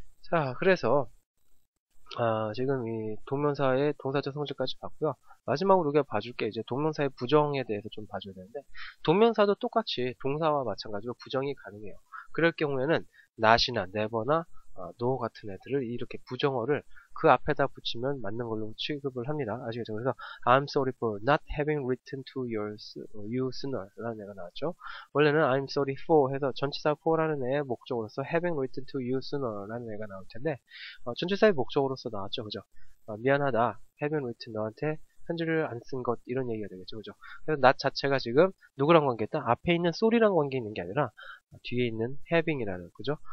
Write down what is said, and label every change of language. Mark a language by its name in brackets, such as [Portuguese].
[Korean] 자, 그래서 지금 이 동명사의 동사적 성질까지 봤고요. 마지막으로 우리가 봐줄 게 이제 동명사의 부정에 대해서 좀 봐줘야 되는데 동명사도 똑같이 동사와 마찬가지로 부정이 가능해요. 그럴 경우에는 not이나 never나 no 같은 애들을 이렇게 부정어를 그 앞에다 붙이면 맞는 걸로 취급을 합니다. 아시겠죠? 그래서 [English] I'm sorry for not having written to you sooner [Korean] 라는 애가 나왔죠. 원래는 [English] I'm sorry for [Korean] 해서 전치사 for라는 애의 목적으로서 [English] having written to you sooner [Korean] 라는 애가 나올 텐데 전치사의 목적으로서 나왔죠. 그죠? 미안하다. [English] having written [Korean] 너한테 편지를 안 쓴 것 이런 얘기가 되겠죠. 그죠? 그래서 not 자체가 지금 누구랑 관계있다? 앞에 있는 sory랑 관계 있는 게 아니라 뒤에 있는 having이라는 그죠?